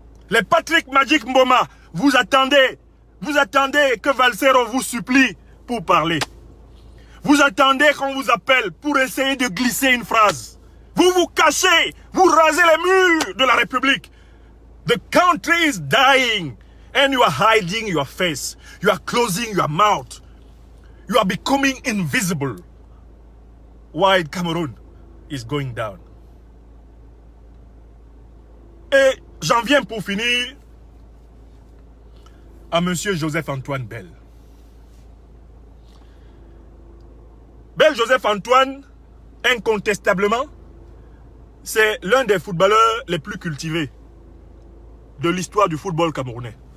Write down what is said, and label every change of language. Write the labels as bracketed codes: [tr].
[fr] Les Patrick Magic Mboma, vous attendez que Valsero vous supplie pour parler. Vous attendez qu'on vous appelle pour essayer de glisser une phrase. Vous vous cachez, vous rasez les murs de la République. [en] The country is dying and you are hiding your face. You are closing your mouth. You are becoming invisible. While Cameroon is going down. [fr] Et j'en viens pour finir à monsieur Joseph-Antoine Bell. Bell Joseph-Antoine, incontestablement, c'est l'un des footballeurs les plus cultivés de l'histoire du football camerounais.